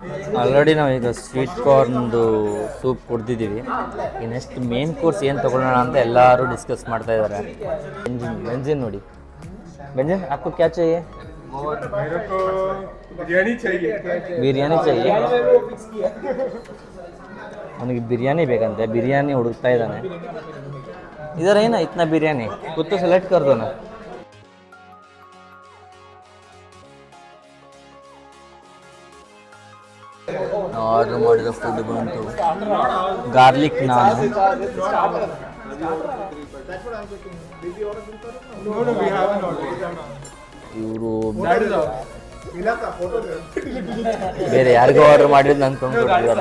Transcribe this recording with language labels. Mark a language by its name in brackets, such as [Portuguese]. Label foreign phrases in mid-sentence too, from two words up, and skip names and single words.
[Kannada] ಆಲ್ರೆಡಿ ನಾವು ಈಗ [English] sweet corn [Kannada] ಸೂಪ್ ಕುಡ್ದಿದ್ದೀವಿ. ಈ [English] next main course [Kannada] ಏನು ತೊಗೊಳ್ಳೋಣ ಅಂತ ಎಲ್ಲರೂ ಡಿಸ್ಕಸ್ ಮಾಡ್ತಾ ಇದ್ದಾರೆ. ಬೆಂಜಿನ್ ನೋಡಿ, ಬೆಂಜಿನ್ [Hindi] आपको क्या चाहिए? मेरे को बिरयानी चाहिए. ಬಿರಿಯಾನಿ चाहिए. [Kannada] ಅವನಿಗೆ ಬಿರಿಯಾನಿ ಬೇಕಂತೆ, ಬಿರಿಯಾನಿ ಹುಡುಕ್ತಾ ಇದ್ದಾನೆ. ಇದರ ಏನ ಇತ್ನಾ ಬಿರಿಯಾನಿ ಕೂತು ಸೆಲೆಕ್ಟ್ [Hindi] कर दो ना. [Kannada] ಆರ್ಡರ್ ಮಾಡಿದ ಫುಡ್ ಬಂತು, [English] garlic naan. [Kannada] ಇವರು ಬೇರೆ ಯಾರಿಗೋ ಆರ್ಡರ್ ಮಾಡಿದ್ದು ಅಂದ್ಕೊಂಡ್ಬಿಟ್ಟಿದ್ದಾರೆ.